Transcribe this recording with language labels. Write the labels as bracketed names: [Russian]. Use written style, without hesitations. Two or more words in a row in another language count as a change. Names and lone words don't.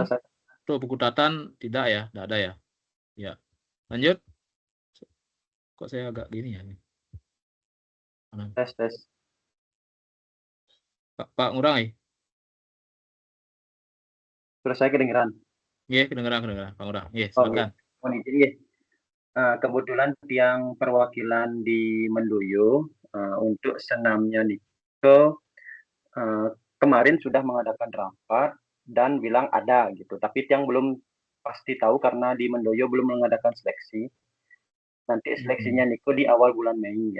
[Indonesian] Untuk Pekutatan tidak ya, tidak ada ya. Ya. Lanjut. Kok saya agak gini ya? Tes. Pak Ngurai. Terus saya kedengeran. Nggih, kedengeran, Pak Ngurah. Nggih, Oh, nggih. silakan. Mohon izin nggih. Kebetulan tiang perwakilan di Mendoyo untuk senamnya Niko kemarin sudah mengadakan rapat dan bilang ada gitu. Tapi tiang belum pasti tahu karena di Mendoyo belum mengadakan seleksi. Nanti seleksinya Niko di awal bulan Mei ya.